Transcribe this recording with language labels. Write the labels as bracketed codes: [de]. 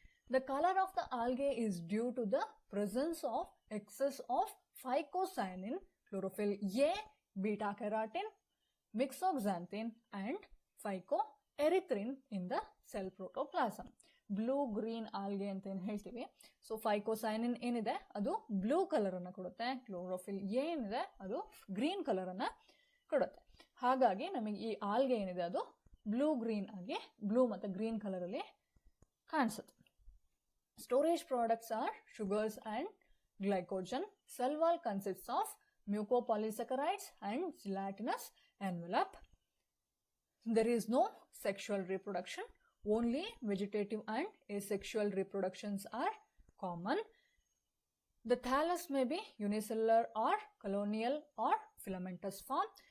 [en] The color of the algae is due to the presence of excess of phycocyanin, chlorophyll A, beta carotene, myxoxanthin, and phycoerythrin in the cell protoplasm. [kn] Blue green algae ಅಂತ ಏನು ಹೇಳ್ತೀವಿ. So ಫೈಕೋಸೈನಿನ್ ಏನಿದೆ ಅದು blue colour ಅನ್ನ ಕೊಡುತ್ತೆ, chlorophyll ಏನಿದೆ ಅದು green colour ಅನ್ನ ಕೊಡುತ್ತೆ. ಹಾಗಾಗಿ ನಮಗೆ ಈ ಆಲ್ಗೆ ಏನಿದೆ ಅದು ಬ್ಲೂ ಗ್ರೀನ್ ಆಗಿ ಬ್ಲೂ ಮತ್ತು ಗ್ರೀನ್ ಕಲರ್ ಅಲ್ಲಿ ಕಾಣಿಸುತ್ತೆ. [en] Storage products are sugars and glycogen. Cell wall consists of mucopolysaccharides and gelatinous envelope. There is no sexual reproduction. Only vegetative and asexual reproductions are common. The thallus may be unicellular or colonial or filamentous form.